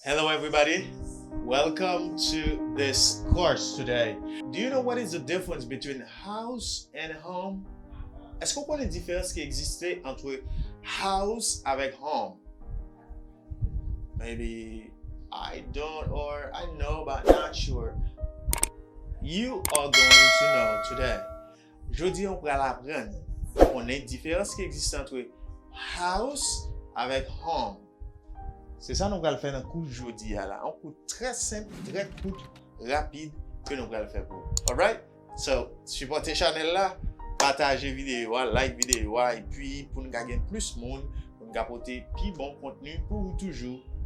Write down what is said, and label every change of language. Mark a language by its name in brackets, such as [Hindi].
[English] Hello everybody, welcome to this course today. Do you know what is the difference between house and home? [French] Est-ce qu'on connaît la différence qui existait entre house avec home? [English] Maybe I don't or I know but not sure. You are going to know today. [French] Jeudi on va l'apprendre. On a une différence qui existe entre house avec home. C'est ça nous allons faire dans le cours jeudi là. Un cours très simple, très court, rapide que nous allons faire pour. [English] Alright? [French] So, supportez channel là, partagez vidéo, like vidéo et puis pour nous gagner plus de monde, pour nous apporter plus bon contenu pour vous toujours.